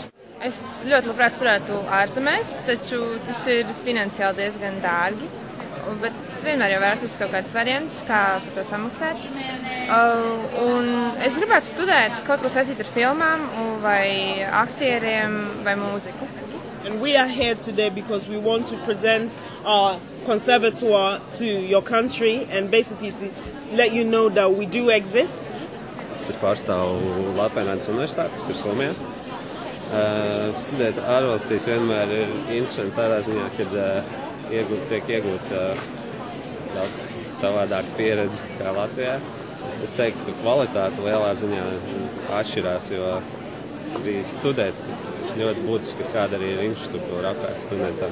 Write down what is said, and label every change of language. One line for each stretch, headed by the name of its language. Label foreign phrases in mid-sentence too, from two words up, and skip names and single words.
Latvian: Es ļoti labprāt studētu ārzemēs, taču tas ir finansiāli diezgan dārgi, bet vienmēr jau var atrast kaut kāds variants, kā par to samaksāt. Un es gribētu studēt kaut ko saistīt ar filmām vai aktieriem vai mūziku.
English: And we are here today because we want to present our conservatoire to your country and basically to let you know that we do exist.
Latvian: Es pārstāvu Latvijas universitāti, kas ir Somijā. Studēt ārvalstīs vienmēr ir interesanti tādā ziņā, kad tiek iegūt daudz savādāka pieredze kā Latvijā. Es teiktu, ka kvalitāte lielā ziņā atšķirās, jo arī studēt ļoti būtiski, kāda arī ir infrastruktūra apkārt studentam.